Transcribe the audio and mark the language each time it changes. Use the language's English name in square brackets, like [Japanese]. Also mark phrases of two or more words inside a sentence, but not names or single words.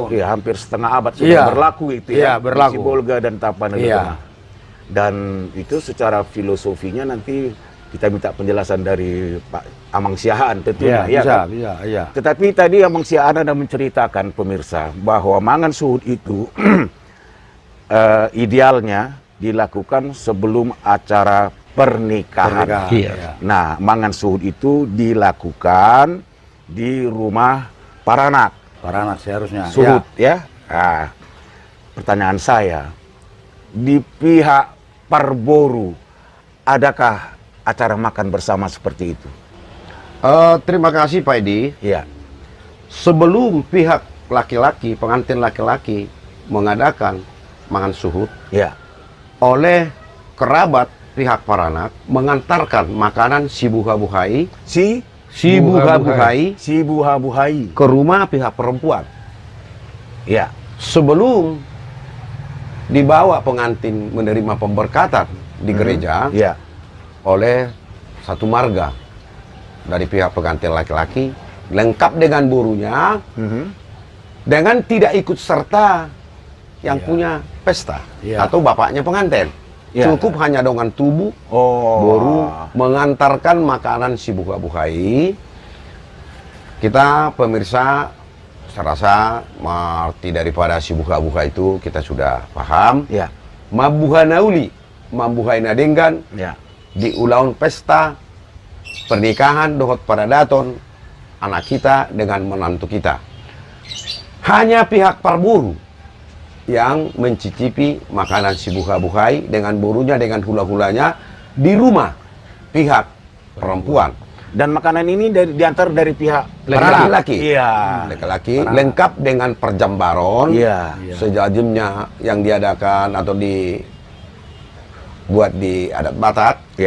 [Indonesian] Iya, hampir setengah abad sudah Iya. berlaku itu Iya, ya. berlaku. Di Sibolga dan Tapanuli Iya. Tengah. Dan itu secara filosofinya nanti kita minta penjelasan dari Pak Amang Siahaan tentunya. ya kan? bisa, iya. Tetapi tadi Amang Siahaan ada menceritakan pemirsa bahwa mangan suhut itu idealnya dilakukan sebelum acara pernikahan. Pernikahan, Iya. iya. Nah, mangan suhut itu dilakukan di rumah Paranak. Para anak seharusnya. Suhut ya. Nah, pertanyaan saya, di pihak Parboru adakah acara makan bersama seperti itu? Terima kasih Pak Edi. Iya. Sebelum pihak laki-laki, pengantin laki-laki mengadakan mangan suhut, Ya. oleh kerabat pihak Paranak mengantarkan makanan si buha-buhai, Si buha-buhai. ke rumah pihak perempuan. Ya. Sebelum dibawa pengantin menerima pemberkatan di gereja Ya. oleh satu marga dari pihak pengantin laki-laki, lengkap dengan burunya, dengan tidak ikut serta yang punya pesta Iya. atau bapaknya pengantin. Iya. Cukup hanya dengan tubuh Oh. baru mengantarkan makanan si buha-buhai. Kita pemirsa, saya rasa arti daripada si buha-buha itu kita sudah paham. Ya. [Batak Toba] Mabuha nauli, mabuhay na denggan, [Indonesian] Ya. [Batak Toba] di ulaun [Indonesian] pesta pernikahan dohot pada daton anak kita dengan menantu kita. Hanya pihak Parburu yang mencicipi makanan si buka-bukai dengan burunya, dengan hula-hulanya di rumah pihak perempuan. Dan makanan ini diantar dari pihak Laki-laki. Iya. Laki-laki lengkap dengan perjambaron, Iya. sejajemnya yang diadakan atau dibuat di adat Batak. Iya.